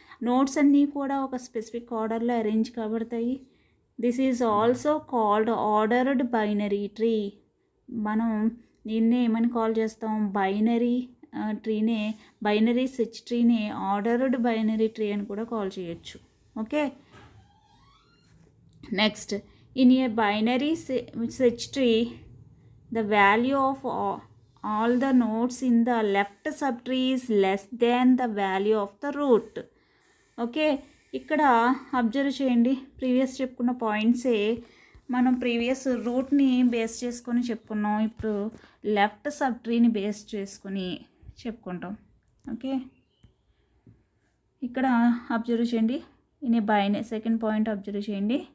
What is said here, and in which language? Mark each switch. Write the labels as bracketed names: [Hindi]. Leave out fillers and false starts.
[Telugu] Nodes అన్నీ కూడా ఒక స్పెసిఫిక్ ఆర్డర్లో arrange కాబడతాయి. [English] This is also called ordered binary tree. [Telugu] మనం దీన్నే ఏమని కాల్ చేస్తాం? Binary ట్రీనే, binary search ట్రీనే ordered binary tree అని కూడా కాల్ చేయొచ్చు. [English] Okay, next in a binary search tree the value of all the nodes in the left subtree is less than the value of the root. [Telugu] Okay, ఇక్కడ observe చేయండి, previous చెప్పుకున్న పాయింట్సే మనం previous రూట్ని base చేసుకొని చెప్పుకున్నాం. ఇప్పుడు left sub ట్రీని base చేసుకొని చెప్పుకుంటాం. ఓకే, ఇక్కడ అబ్జర్వ్ చేయండి, సెకండ్ పాయింట్ అబ్జర్వ్ చేయండి.